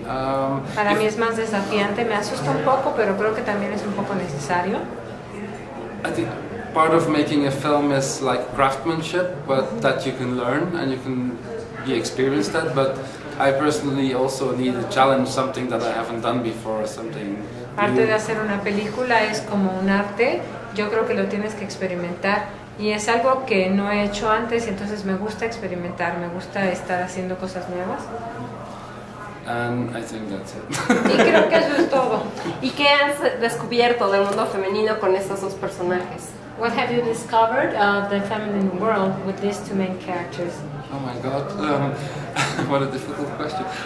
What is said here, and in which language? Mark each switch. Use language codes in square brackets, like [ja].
[es] Para mí es más desafiante, me asusta un poco, pero creo que también es un poco necesario. [en] I think part of making a film is like craftsmanship, but that you can learn and you can be experienced at. But I personally also need a challenge, something that I haven't done before, something. [es] Parte de hacer una película es como un arte, yo creo que lo tienes que experimentar y es algo que no he hecho antes y entonces me gusta experimentar, me gusta estar haciendo cosas nuevas. [en] And I think that's it. [es] Y creo que eso es todo. ¿Y qué has descubierto del mundo femenino con estos dos personajes? [en] What have you discovered of the feminine world with these two main characters? Oh my God, what a difficult question.